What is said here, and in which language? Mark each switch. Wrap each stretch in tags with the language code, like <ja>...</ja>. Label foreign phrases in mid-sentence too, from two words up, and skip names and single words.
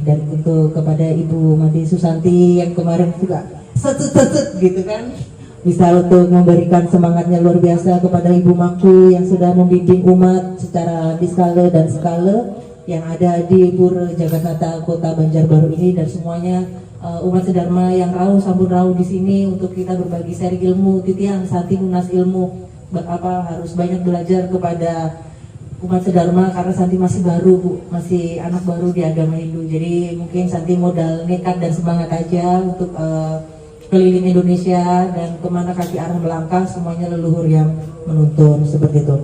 <id>Dan untuk kepada Ibu Mati Susanti yang kemarin juga set gitu kan, bisa untuk memberikan semangatnya luar biasa kepada Ibu Mangku yang sudah membimbing umat secara diskala dan skala yang ada di Pura Jagatnata Kota Banjarbaru ini, dan semuanya umat sedharma yang rauh</id> <ban>sampun rauh</ban> <id>di sini untuk kita berbagi sharing ilmu. Titiang Santi nunas ilmu harus banyak belajar kepada umat sedharma karena Santi masih baru, Bu, masih anak baru di agama Hindu. Jadi mungkin Santi modal nekat dan semangat aja untuk keliling Indonesia, dan kemana kaki arah melangkah semuanya leluhur yang menuntun, seperti itu.</id>